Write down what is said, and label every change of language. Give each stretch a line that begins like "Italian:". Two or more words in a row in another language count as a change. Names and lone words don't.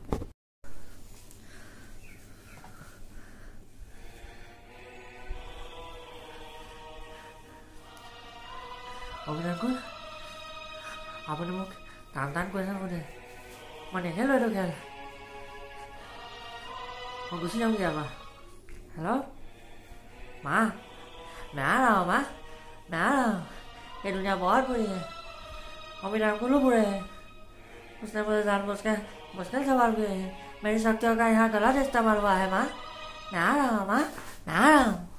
Assamese: অভিনয় আপুনি মোক টান কুৱেশ্যন সোধে মই নেখেলো এইটো খেল মই গুচি যামগৈ আমাৰ हेलो
Hindi: माँ मैं आ रहा हूँ माँ मैं आ रहा हूँ ये दुनिया बहुत बुरी है और मेरे आपको लोग बुरे हैं उसने मुझे जानबूझकर मुश्किल सवाल किए हैं मेरी शक्तियों का यहाँ गलत इस्तेमाल हुआ है माँ मैं आ रहा हूँ माँ मैं आ रहा हूँ